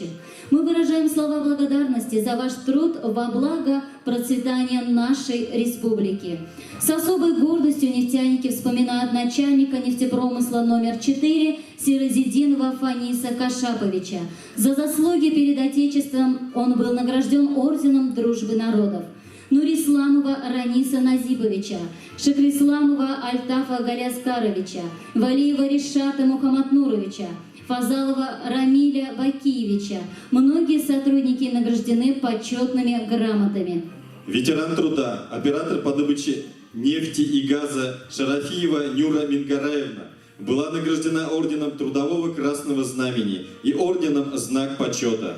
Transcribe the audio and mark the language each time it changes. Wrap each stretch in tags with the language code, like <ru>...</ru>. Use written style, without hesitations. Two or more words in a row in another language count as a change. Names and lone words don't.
<ru>Мы выражаем слова благодарности за ваш труд во благо процветания нашей республики. С особой гордостью нефтяники вспоминают начальника нефтепромысла номер 4 Сиразидинова Фаниса Кашаповича. За заслуги перед Отечеством он был награжден орденом Дружбы народов. Нурисламова Раниса Назиповича, Шакрисламова Альтафа Галяскаровича, Валиева Ришата Мухаммаднуровича, Фазалова Рамиля Бакиевича. Многие сотрудники награждены почетными грамотами. Ветеран труда, оператор по добыче нефти и газа Шарафиева Нюра Мингараевна была награждена орденом Трудового Красного Знамени и орденом Знак Почета.</ru>